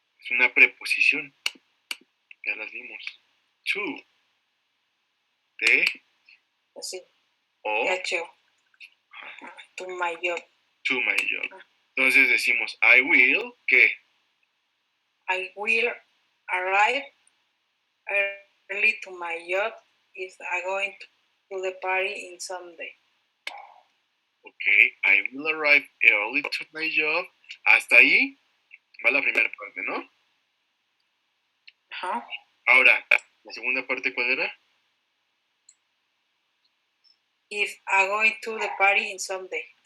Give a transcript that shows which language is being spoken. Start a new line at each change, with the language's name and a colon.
Spanish: una preposición. Ya las vimos. To. De. Así. O.
English: H-O. To my job. To my job.
Spanish: Entonces decimos,
English: I will,
Spanish: ¿qué?
English: I will arrive early to my job if I'm going to the party in Sunday. Ok, I will arrive early to my job.
Spanish: Hasta ahí va la primera parte, ¿no? Ajá. Ahora, la segunda parte, ¿cuál era?
English: If I'm going to the party in Sunday.